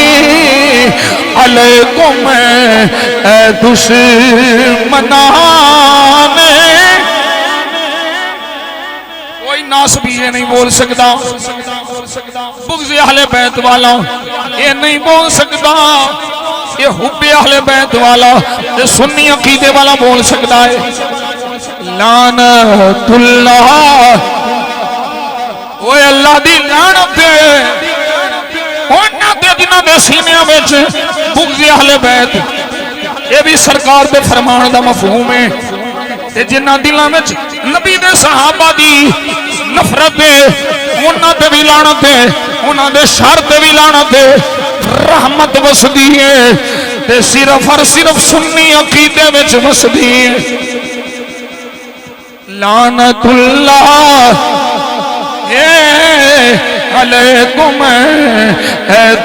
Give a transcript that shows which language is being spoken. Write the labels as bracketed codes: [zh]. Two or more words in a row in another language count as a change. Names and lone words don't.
[ur] علیکم اے دشمنان کوئی ناسبی یہ نہیں بول سکتا بغض اہل بیت والا یہ نہیں بول سکتا یہ حب اہل بیت والا یہ سنی عقیدے والا بول سکتا ہے [ar] لعنت اللہ [pa] وہ اللہ دی لعنت ہے جنہاں دے سینیاں وچ بغض اہل بیت یہ بھی سرکار دے فرمان دا مفہوم ہے جنہاں دلاں وچ نبی دے صحابہ دی نفرت ہے انہاں تے بھی لعنت ہے انہاں دے شر تے بھی لعنت ہے رحمت وسدی ہے تے صرف اور صرف سنی عقیدے وچ وسدی ہے [ar] لعنت اللہ علیکم [pa] اے